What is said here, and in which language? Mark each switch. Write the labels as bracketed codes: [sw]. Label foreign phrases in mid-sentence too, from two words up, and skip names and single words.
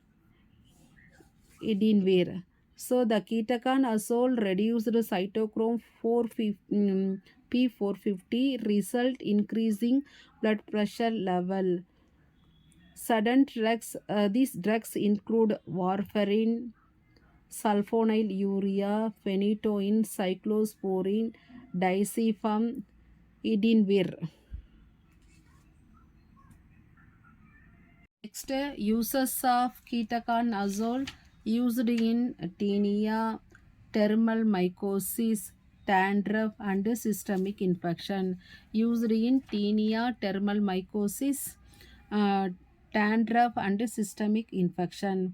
[en] So the ketoconazole reduced cytochrome 450, P450, result increasing blood pressure level. Sudden drugs, these drugs include warfarin, sulfonylurea, phenytoin, cyclosporin, diazepam, idinvir. Next, uses of ketoconazole used in tinea, thermal mycosis, dandruff, and systemic infection. Used in tinea, thermal mycosis, uh, dandruff, and systemic infection.